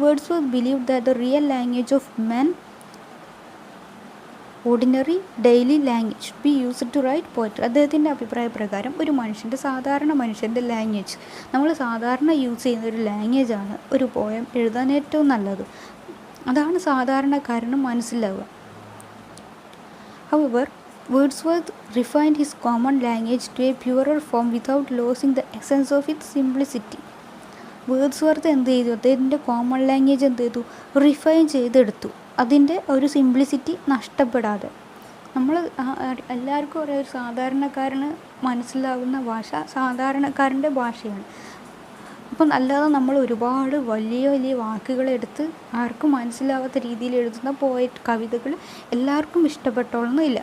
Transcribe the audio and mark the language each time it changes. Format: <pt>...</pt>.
<en>Wordsworth believe that the real language of men ordinary daily language should be used to write poetry.</en> <ml>അദ്ദേഹത്തിൻ്റെ അഭിപ്രായ പ്രകാരം ഒരു സാധാരണ മനുഷ്യൻ്റെ ലാംഗ്വേജ്, നമ്മൾ സാധാരണ യൂസ് ചെയ്യുന്ന ഒരു ലാംഗ്വേജാണ് ഒരു പോയം എഴുതാൻ ഏറ്റവും നല്ലത്. അതാണ് സാധാരണക്കാരന് മനസ്സിലാവുക.</ml> <en>However, Wordsworth refined his common language to a purer form without losing the essence of its simplicity.</en> <ml>Wordsworth എന്ത് ചെയ്തു? അദ്ദേഹത്തിൻ്റെ കോമൺ ലാംഗ്വേജ് എന്ത് ചെയ്തു? റിഫൈൻ ചെയ്തെടുത്തു, അതിൻ്റെ ഒരു സിംപ്ലിസിറ്റി നഷ്ടപ്പെടാതെ. നമ്മൾ എല്ലാവർക്കും ഒരു സാധാരണക്കാരന് മനസ്സിലാവുന്ന ഭാഷ സാധാരണക്കാരൻ്റെ ഭാഷയാണ്. അപ്പം അല്ലാതെ നമ്മൾ ഒരുപാട് വലിയ വാക്കുകളെടുത്ത് ആർക്കും മനസ്സിലാവാത്ത രീതിയിൽ എഴുതുന്ന കവിതകൾ എല്ലാവർക്കും ഇഷ്ടപ്പെട്ടോളന്നില്ല.</ml>